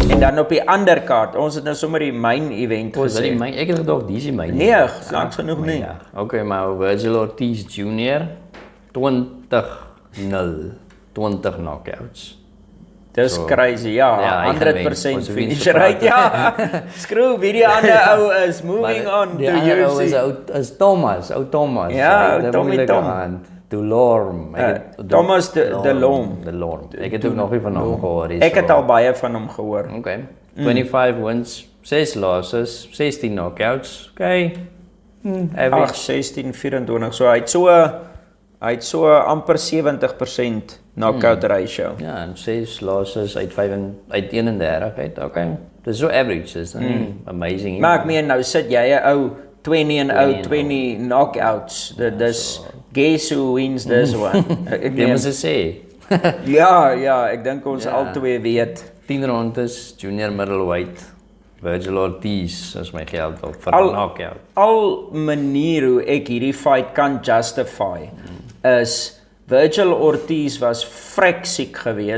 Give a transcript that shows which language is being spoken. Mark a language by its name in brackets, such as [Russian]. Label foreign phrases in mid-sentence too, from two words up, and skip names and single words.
[Afrikaans] dan op die ander kaart, ons het nou sommer die [English] main event [Afrikaans] gesê. Ek het gedog, dis die main. Nee, snaaks genoeg nie. Ja. Okay, maar Virgil Ortiz Jr. 20 knockouts. Dis crazy, ja, 100% so [English] finish rate, ja. Skroe, wie die ander ou is, moving on to UFC. [Afrikaans] Is Thomas. Ja, Tommy Tom. Delorme. Thomas Delorme. Ek het ook nog nie van hom gehoor. Ek het al baie van hom gehoor. [English] Okay. 25 wins, 6 losses, 16 knockouts. Okay. Average 16-24. [Afrikaans] So hy het so amper 70% [English] knockout ratio. [Afrikaans] Ja, en 6 losses uit 31 uit. Okay. Dis so average, is nie amazing. Maar ek meen nou sit jy 'n ou 20 knockouts. [English] Dis guess who wins this one. [Afrikaans] Ek moet sê. Ja, ek dink ons albei weet. 10 rondes, [English] junior middleweight, [Afrikaans] Virgil Ortiz, is my geld op vir 'n knockout. Al manier hoe ek hierdie fight kan justify is Virgil Ortiz was vrek siek geweest.